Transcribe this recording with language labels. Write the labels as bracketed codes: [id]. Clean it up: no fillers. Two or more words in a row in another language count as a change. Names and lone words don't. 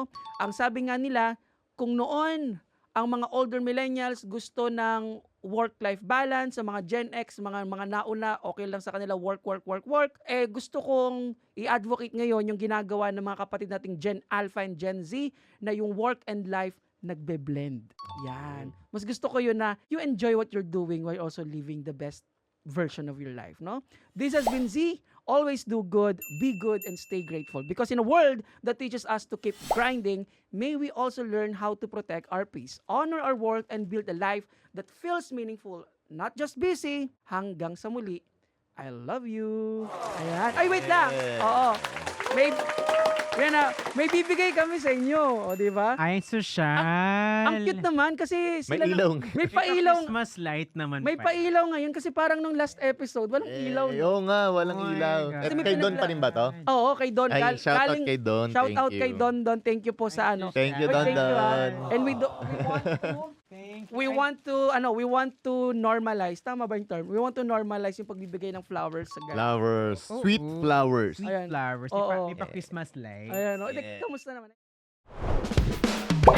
[tl] Ang sabi nga nila, kung noon ang mga [en] older millennials [tl] gusto ng [en] work-life balance, [tl] sa mga Gen X, mga nauna, okay lang sa kanila work. Eh gusto kong i-advocate ngayon yung ginagawa ng mga kapatid nating [en] Gen Alpha and Gen Z [tl] na yung [en] work and life [tl] nagbe-blend. [en] Yan. [tl] Mas gusto ko yun na [en] you enjoy what you're doing while also living the best version of your life, no? This has been Z. Always do good, be good, and stay grateful. Because in a world that teaches us to keep grinding, may we also learn how to protect our peace, honor our work, and build a life that feels meaningful, not just busy. [tl] Hanggang sa muli, [en] I love you. [tl] Ayan. Ay, wait lang. Oo. May bibigay kami sa inyo, o di ba? Ay, sosyal. Ang cute naman kasi May sila ilaw. may pailaw. [en] Christmas light naman [tl] May pala. pailaw ngayon kasi parang nung last episode, walang ilaw. Oo nga, walang [en] Oh my [tl] ilaw. [en] God. [tl] Eh, May kay Don pa rin ba to? Oo, kay Don. Ay, [en] shout out [tl] kay Don. [en] Shout Thank out you. [tl] kay Don. [en] Thank you [tl] po sa ano. [en] Thank you, [tl] Oy, [en] Don thank you, Don. And we want to normalize. [tl] Tama ba yung term? [en] We want to normalize [tl] yung pagbibigay ng flowers sa guys. [en] Flowers. Oh, Sweet oh. flowers. Sweet [tl] Ayan. [en] flowers. [tl] Oo. May pa [en] Christmas light. [tl] Ayan, o. [en] Yeah. [tl] Kamusta naman?